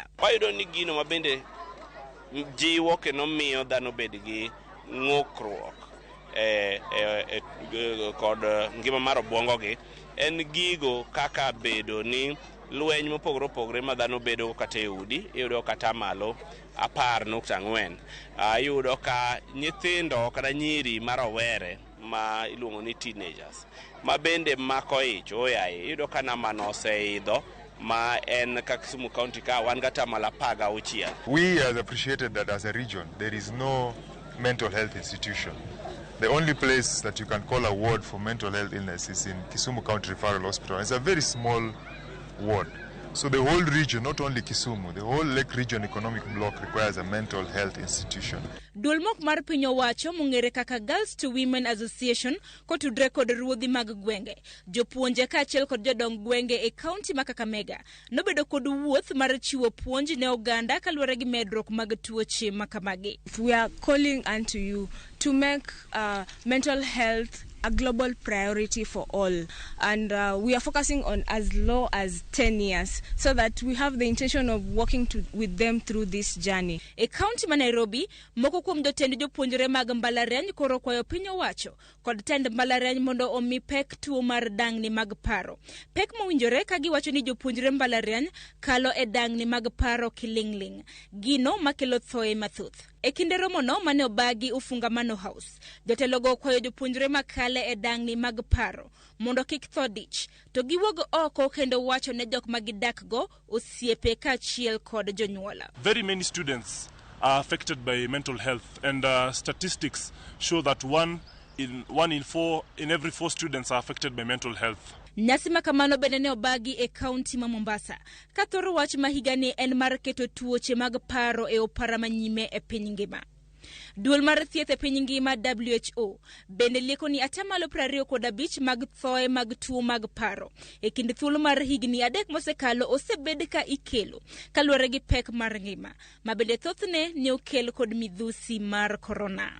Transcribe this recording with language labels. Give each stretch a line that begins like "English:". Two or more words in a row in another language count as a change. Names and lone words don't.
Luo (Kenya and Tanzania): Wayudo ni gino mabende jiwo kendo miyo dhano bed gi ng'ukruok kod ngima mar obwongogi en gigo kaka bedo ni lweny mopogore opogore ma dhano bedo kata e udi, iyudo kata malo 10.4. Iyudo ka nyithindo kata nyiri marowere ma iluongo ni teenagers ma bende mako ich oyaye, iyudo ka namano oseidho ma en ka Kisumu County ka wan gata mala 16.
English: We have appreciated that as a region there is no mental health institution. The only place that you can call a ward for mental health illness is in Kisumu County Referral Hospital. It's a very small ward. So the whole region, not only Kisumu, the whole Lake Region Economic Block requires a mental health institution.
Luo (Kenya and Tanzania): Dulmok mar piny owacho mong'ere kaka Girls to Women Association kotudre kod ruodhi mag gwenge, jopuonje kaachiel kod jodong gwenge e kaunti ma Kakamega nobedo kod wuoth mar chiwo puonj ne oganda kaluwore gi medruok mag tuoche makamagi.
English: We are calling unto you to make mental health a global priority for all, and we are focusing on as low as 10 years so that we have the intention of working with them through this journey.
Luo (Kenya and Tanzania): E kaunti ma Nairobi, moko kuom jotend jopuonjre mag mbalariany koro kwayo piny owacho kod tend mbalariany mondo omi pek tuo mar dang'ni mag paro. Pek mowinjore ka giwacho ni jopuonjre mbalariany kalo e dang'ni mag paro kiling'ling, gino makelo thoe mathoth. E kinde romono mane obagi Ufungamano House, jotelogo kwayo jopuonjre makale e dang'ni mag paro mondo kik tho dich, to giwuog oko kendo wacho ne jok magidakgo osiepe kaachiel kod jonyuola.
English: Very many students are affected by mental health, and statistics show that one in every 4 students are affected by mental health.
Luo (Kenya and Tanzania): Nyasi makamano bende ne obagi e kaunti ma Mombasa, ka thoro wach ma higani en mar keto tuoche mag paro e opara manyime e piny ngima. Duol mar thieth e piny ngima WHO bende lieko ni atamalo 25 mag thoe mag tuo mag paro e kind thuolo mar higni 3 mosekalo osebed ka ikelo kaluwore gi pek mar ngima ma bende thothne ne okel kod midhusi mar corona.